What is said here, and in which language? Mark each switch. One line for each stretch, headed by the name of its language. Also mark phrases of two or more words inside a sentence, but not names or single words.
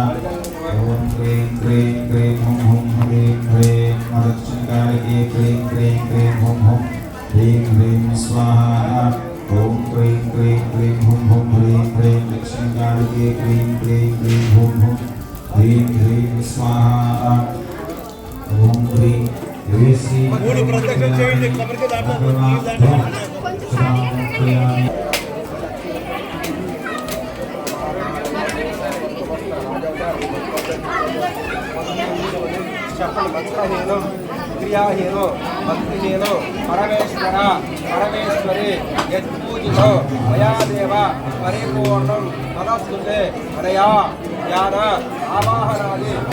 Sanskrit: ॐ क्लीं क्लीं क्लीं हुं हुं ह्रीं ह्रीं दक्षिणकालिके क्लीं क्लीं क्लीं हुं हुं ह्रीं ह्रीं स्वाहा। ओम क्लीं क्लीं क्लीं हुं हुं ह्रीं ह्रीं दक्षिणकालिके क्लीं क्लीं क्लीं हुं हुं ह्रीं ह्रीं स्वाहा। ओम क्लीं ह्रीं श्री मूल प्रत्यक्ष
Telugu: చేయండి కొబ్బరికి దాంట్లో చెప్పండి
Sanskrit: భక్తహీనం క్రియాహీనో భక్తిహీనో పరమేశ్వర పరమేశ్వరి యత్పూజితో మయాదేవ పరిపూర్ణం తదస్తుతే అనయా జ్ఞాన ఆవాహనాది